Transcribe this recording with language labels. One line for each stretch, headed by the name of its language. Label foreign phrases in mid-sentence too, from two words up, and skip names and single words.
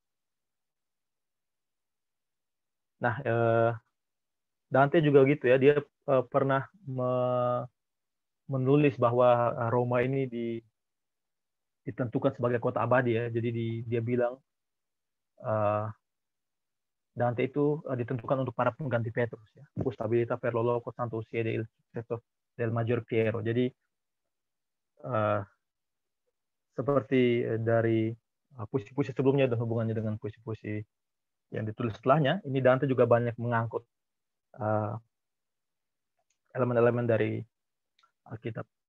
Indonesian: Nah, Dante juga gitu ya, dia pernah menulis bahwa Roma ini ditentukan sebagai kota abadi ya. Jadi dia bilang Dante itu ditentukan untuk para pengganti Petrus ya.
Italian: Stabilita per lo loco santo siede il successo del maggior Piero.
Indonesian: Jadi seperti dari puisi-puisi sebelumnya dan hubungannya dengan puisi-puisi yang ditulis setelahnya, ini Dante juga banyak mengangkut elemen-elemen dari Alkitab.